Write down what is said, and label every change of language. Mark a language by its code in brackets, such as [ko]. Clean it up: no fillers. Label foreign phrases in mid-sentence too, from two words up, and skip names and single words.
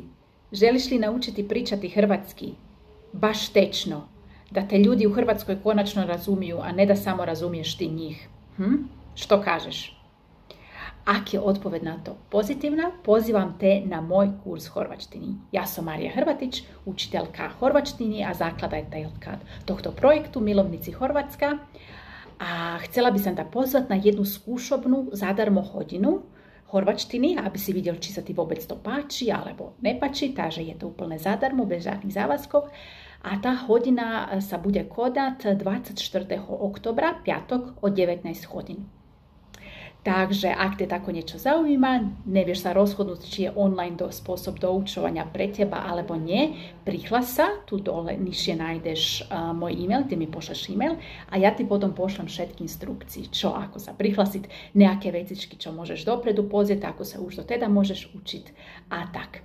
[hr] Želiš li naučiti pričati hrvatski? Baš tečno. Da te ljudi u Hrvatskoj konačno razumiju, a ne da samo razumiješ ti njih. Što kažeš? [sk] Ak je odpoved na to pozitivna, pozivam te na moj kurs horvačtini. [hr] Ja sam [sk] Marija Hrvatić, učiteljka horvačtini, a zakladateljka tohto projektu Milovnici Horvatska. [hr] A htjela bi sam da pozvat na jednu [sk] skušobnu zadarmo hodinu horvačtini, aby si vidjel, či sa ti vôbec to páči, alebo nepači, takže je to úplne zadarmo, bez žiadnych závazkov. A tá hodina sa bude kodať 24. oktobra, piatok od 19 hodín. Takže ak te tako niečo zaujíma, nevieš sa rozhodnúť, či je online spôsob doučovania pre teba alebo nie, prihlas sa, tu dole nižšie nájdeš môj e-mail, ty mi pošleš e-mail a ja ti potom pošlem všetky instrukcie, čo ako sa prihlasiť, nejaké vecičky, čo môžeš dopredu pozrieť, ako sa už do teda môžeš učiť a tak.